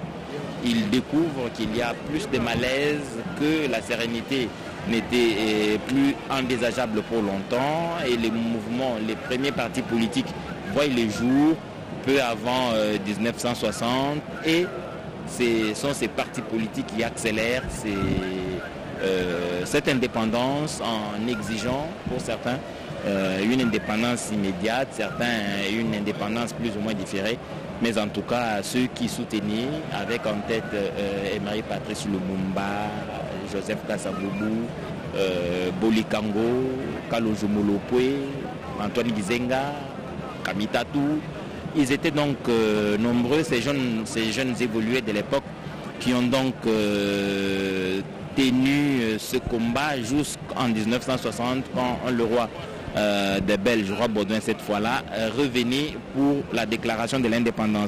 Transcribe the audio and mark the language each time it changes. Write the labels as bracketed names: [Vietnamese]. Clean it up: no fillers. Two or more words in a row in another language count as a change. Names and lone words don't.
[French] Il découvre qu'il y a plus de malaise, que la sérénité n'était plus envisageable pour longtemps, et les mouvements, les premiers partis politiques voient les jours peu avant 1960, et ce sont ces partis politiques qui accélèrent cette indépendance en exigeant pour certains une indépendance immédiate, certains une indépendance plus ou moins différée, mais en tout cas ceux qui soutenaient avec en tête Emery Patrice Lumumba, Joseph Kasavubu, Bolikango, Kalojo Molopwe, Antoine Gizenga, Kamitatou. Ils étaient donc nombreux, ces jeunes évolués de l'époque, qui ont donc tenu ce combat jusqu'en 1960, quand le roi des Belges, roi Baudouin cette fois-là, revenait pour la déclaration de l'indépendance.